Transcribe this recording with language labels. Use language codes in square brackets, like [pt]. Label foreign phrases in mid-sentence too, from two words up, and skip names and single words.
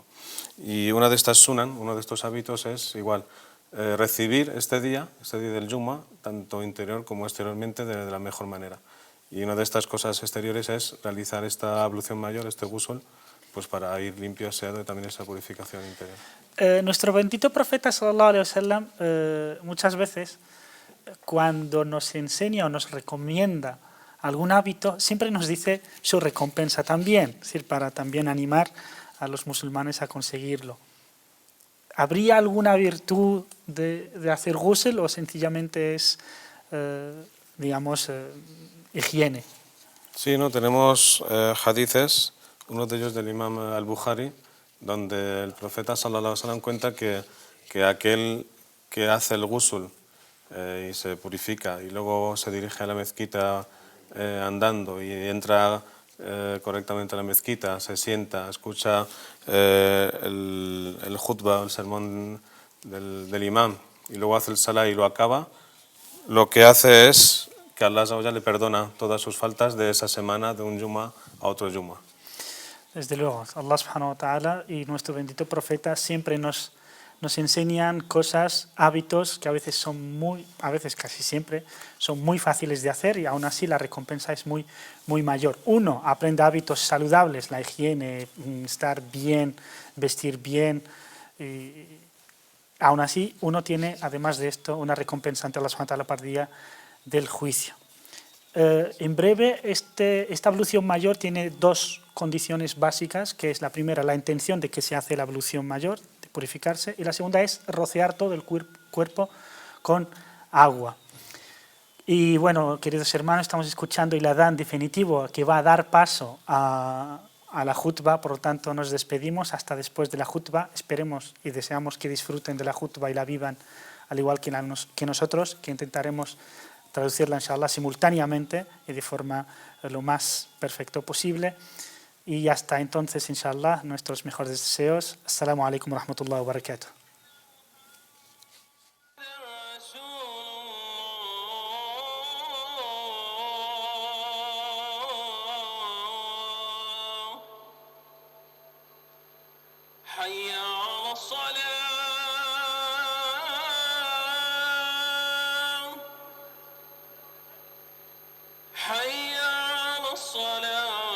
[es] Y una de estas sunan, uno de estos hábitos es igual, recibir este día del Jumu'ah, tanto interior como exteriormente, de la mejor manera. Y una de estas cosas exteriores es realizar esta ablución mayor, este ghusl, pues para ir limpio, aseado, y también esa purificación interior. Nuestro bendito profeta [ar] صلى الله عليه وسلم [es] muchas veces cuando nos enseña o nos recomienda algún hábito, siempre nos dice su recompensa también, es decir, para también animar a los musulmanes a conseguirlo. ¿Habría alguna virtud de hacer ghusl o sencillamente es, digamos, higiene? Sí, no, tenemos hadices, uno de ellos del imam al-Bukhari, donde el profeta [ar] صلى الله عليه وسلم [es] cuenta que aquel que hace el ghusl y se purifica y luego se dirige a la mezquita andando y entra correctamente a la mezquita, se sienta, escucha el khutbah, el sermón del imam, y luego hace el salah y lo acaba, lo que hace es que [ar] الله عز وجل [es] le perdona todas sus faltas de esa semana, de un Jumu'ah a otro Jumu'ah. Desde luego, [ar] الله سبحانه وتعالى [es] y nuestro bendito profeta siempre nos enseñan cosas, hábitos que a veces casi siempre, son muy fáciles de hacer y aún así la recompensa es muy mayor. Uno, aprende hábitos saludables, la higiene, estar bien, vestir bien. Y aún así, uno tiene, además de esto, una recompensa ante [ar] الله سبحانه وتعالى [es] para el día del juicio. En breve, esta ablución mayor tiene dos condiciones básicas, que es la primera, la intención de que se hace la ablución mayor, de purificarse, y la segunda es rociar todo el cuerpo con agua. Y bueno, queridos hermanos, estamos escuchando el adán definitivo que va a dar paso a la jutba, por lo tanto nos despedimos hasta después de la jutba. Esperemos y deseamos que disfruten de la jutba y la vivan al igual que nosotros, que intentaremos traducirla, inshallah, simultáneamente y de forma lo más perfecto posible. Y hasta entonces, inshallah, nuestros mejores deseos. [ar] السلام عليكم ورحمة الله وبركاته. حي على الصلاة حي على الصلاة